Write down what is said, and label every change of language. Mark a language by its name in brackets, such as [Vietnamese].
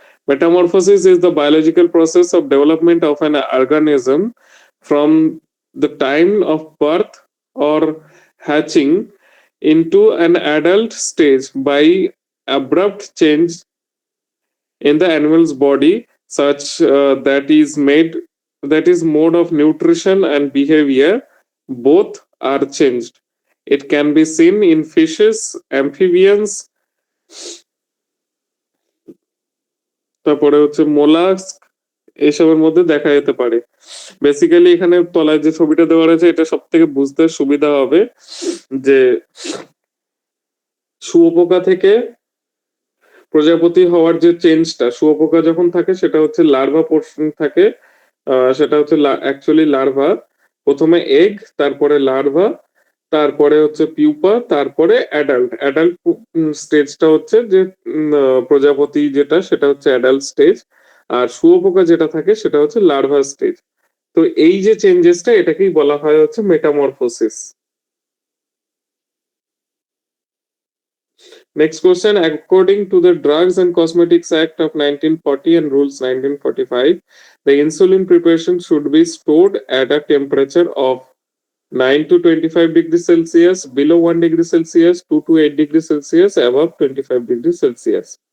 [English] Metamorphosis is the biological process of development of an organism from the time of birth or hatching into an adult stage by abrupt change in the animal's body such that is mode of nutrition and behavior both are changed. It can be seen in fishes, amphibians, [Bangla] তারপরে হচ্ছে mollusc, এসবের মধ্যে দেখা যেতে পারে। Basically এখানে তলায় যে ছবিটা দেওয়া রয়েছে এটা সব থেকে বুঝতে সুবিধা হবে যে শুঁয়োপোকা থেকে প্রজাপতি হওয়ার যে চেঞ্জটা, শুঁয়োপোকা যখন থাকে সেটা হচ্ছে লার্ভা পোর্শন থাকে, সেটা হচ্ছে অ্যাকচুয়ালি লার্ভা, প্রথমে এগ, তারপরে লার্ভা, তারপরে হচ্ছে পিউপা, তারপরে অ্যাডাল্ট। অ্যাডাল্ট স্টেজটা হচ্ছে যে প্রজাপতি যেটা সেটা হচ্ছে অ্যাডাল্ট স্টেজ, আর শুঁয়োপোকা যেটা থাকে সেটা হচ্ছে লার্ভা স্টেজ। তো এই যে চেঞ্জেসটা এটাকেই বলা হয় হচ্ছে metamorphosis. [English] Next question, according to the Drugs and Cosmetics Act of 1940 and Rules 1945, the insulin preparation should be stored at a temperature of 9 to 25 degrees Celsius, below 1 degree Celsius, 2 to 8 degrees Celsius, above 25 degrees Celsius.